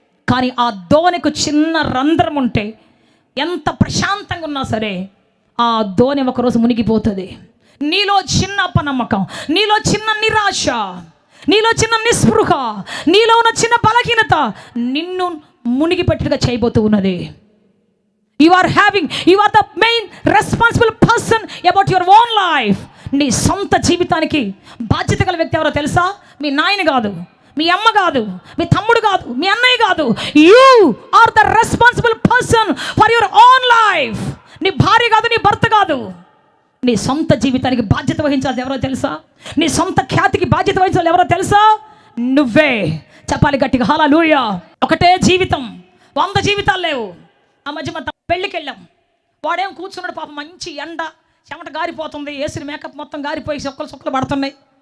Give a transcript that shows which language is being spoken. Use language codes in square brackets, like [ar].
[te] కానీ ఆ దోణికి చిన్న రంధ్రం ఉంటే ఎంత ప్రశాంతంగా ఉన్నా సరే ఆ దోణి ఒకరోజు మునిగిపోతుంది. నీలో చిన్న అపనమ్మకం, నీలో చిన్న నిరాశ, నీలో చిన్న నిస్పృహ, నీలో ఉన్న చిన్న బలహీనత నిన్ను మునిగిపెట్టుగా చేయబోతూ ఉన్నది. [en] You are the main responsible person about your own life. [te] నీ సొంత జీవితానికి బాధ్యత గల వ్యక్తి ఎవరో తెలుసా? మీ నాయన కాదు, మీ అమ్మ కాదు, మీ తమ్ముడు కాదు, మీ అన్నయ్య కాదు. [en] You are the responsible person for your own life. [te] నీ భార్య కాదు, నీ భర్త కాదు. నీ సొంత జీవితానికి బాధ్యత వహించాలి ఎవరో తెలుసా? నీ సొంత ఖ్యాతికి బాధ్యత వహించాలి ఎవరో తెలుసా? నువ్వే. చెప్పాలి గట్టిగా హల్లెలూయా. ఒకటే జీవితం, 100 జీవితాలు లేవు. ఆ మధ్య మా పెళ్ళికి వెళ్ళాం. వాడేం కూర్చున్నాడు పాపం, మంచి ఎండ, చెమట గారిపోతుంది, వేసిన మేకప్ మొత్తం గారిపోయి సుక్కలు పడుతున్నాయి.